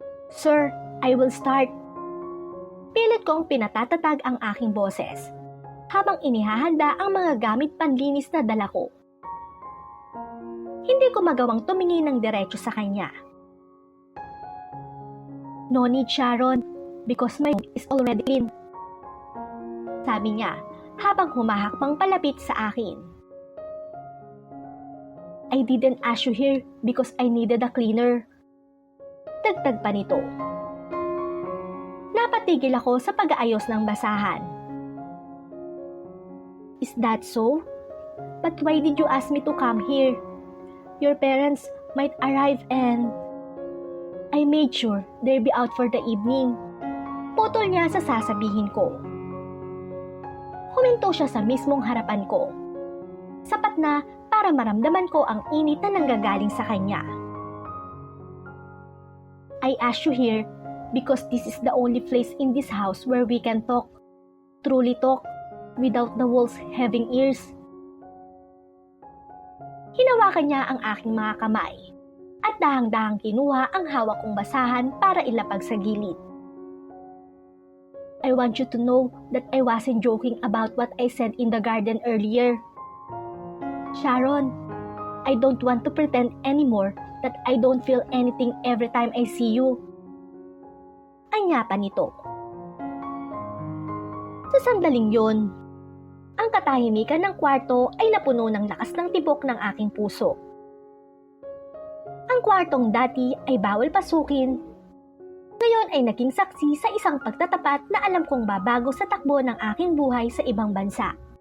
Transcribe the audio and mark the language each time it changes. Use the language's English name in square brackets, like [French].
[English] "Sir, I will start." [Filipino] Pilit kong pinatatatag ang aking boses habang inihahanda ang mga gamit panlinis na dala ko. Hindi ko magawang tumingin ng diretso sa kanya. [English] "No need, Sharon, because my is already clean." [Filipino] Sabi niya habang humahakbang palapit sa akin. [English] "I didn't ask you here because I needed a cleaner." [Filipino] Dagdag pa nito. Napatigil ako sa pag-aayos ng basahan. [English] "Is that so? But why did you ask me to come here? Your parents might arrive and..." "I made sure they'll be out for the evening." [Filipino] Putol niya sa sasabihin ko. Huminto siya sa mismong harapan ko. Sapat na para maramdaman ko ang init na nanggagaling sa kanya. [English] "I asked you here because this is the only place in this house where we can talk, truly talk, without the walls having ears." [Filipino] Hinawakan niya ang aking mga kamay at dahang-dahang kinuha ang hawak kong basahan para ilapag sa gilid. [English] "I want you to know that I wasn't joking about what I said in the garden earlier. Sharon, I don't want to pretend anymore that I don't feel anything every time I see you." [Filipino] Anya pa nito. Sa sandaling yon, ang katahimikan ng kwarto ay napuno ng lakas ng tibok ng aking puso. Ang kwartong dati ay bawal pasukin, ngayon ay naging saksi sa isang pagtatapat na alam kong babago sa takbo ng aking buhay sa ibang bansa.